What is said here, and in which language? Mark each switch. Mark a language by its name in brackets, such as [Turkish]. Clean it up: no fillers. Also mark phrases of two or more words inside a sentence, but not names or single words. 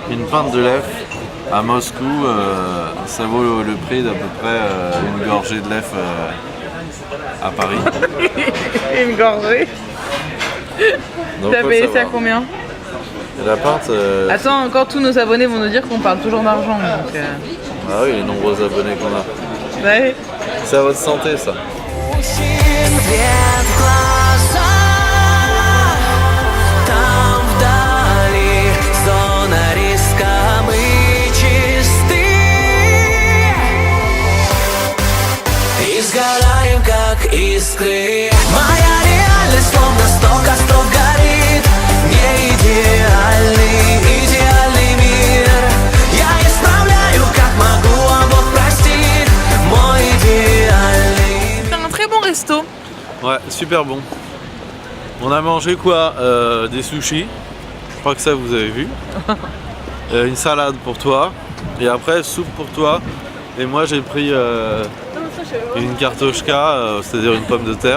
[French] une pinte de lait à Moscou, ça vaut le prix d'à peu près une gorgée de lait à Paris. Une gorgée. Donc, T'as faut payé ça savoir. combien? Et la pinte. Attends, encore tous nos abonnés vont nous dire qu'on parle toujours d'argent. Donc, Ah oui, les nombreux abonnés qu'on a. ouais. C'est à votre santé ça. [Russian] Свет в глазах, там вдали зона риска, мы чисты и сгораем, как искры. Моя реальность словно 100 костров горит. Не идеальный мир. Я исправляю, как могу, а Бог простит. Мой идеальный. [French] C'est un très bon resto. Ouais, super bon. On a mangé quoi? Des sushis. Je crois que ça vous avez vu. Une salade pour toi. Et après soupe pour toi. Et moi j'ai pris une kartoshka, c'est-à-dire une pomme de terre.